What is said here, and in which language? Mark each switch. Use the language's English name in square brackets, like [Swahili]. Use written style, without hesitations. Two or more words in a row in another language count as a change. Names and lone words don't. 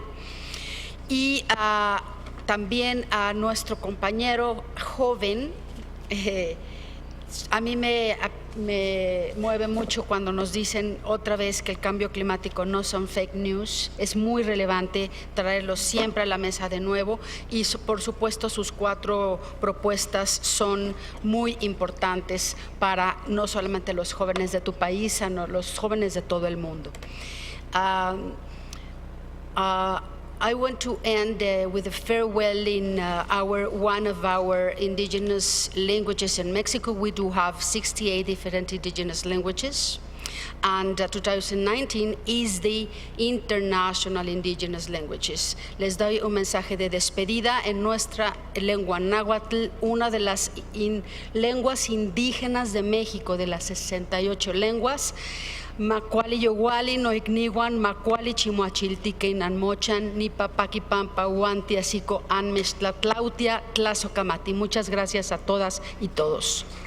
[Spanish] Y también a nuestro compañero joven, a mí me mueve mucho cuando nos dicen otra vez que el cambio climático no son [English] fake news. [Spanish] Es muy relevante traerlo siempre a la mesa de nuevo, y por supuesto sus 4 propuestas son muy importantes para no solamente los jóvenes de tu país, sino los jóvenes de todo el mundo. [English] I want to end with a farewell in one of our indigenous languages in Mexico. We do have 68 different indigenous languages, and 2019 is the International Indigenous Languages. [Spanish] Les doy un mensaje de despedida en nuestra lengua náhuatl, una de las lenguas indígenas de México, de las 68 lenguas. [Nahuatl languages] Macuali yoguali no igniwan, macuali chimuachiltique inanmochan, ni papakipampa huantiasico anmestlatlautia tlazocamati. [Spanish] Muchas gracias a todas y todos.